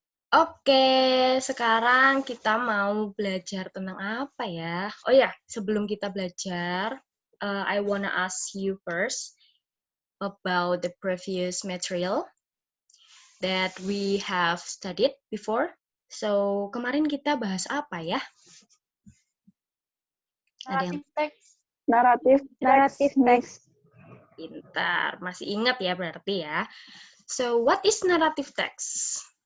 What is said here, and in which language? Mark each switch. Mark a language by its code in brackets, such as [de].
[id] Oke, sekarang kita mau belajar tentang apa ya? [en] Oh ya, [id] sebelum kita belajar, [en] I wanna ask you first about the previous material that we have studied before. [id] So, kemarin kita bahas apa ya? [en] Narrative text. Narrative text. [id] Pintar, masih ingat ya berarti ya. [en] So, what is narrative text?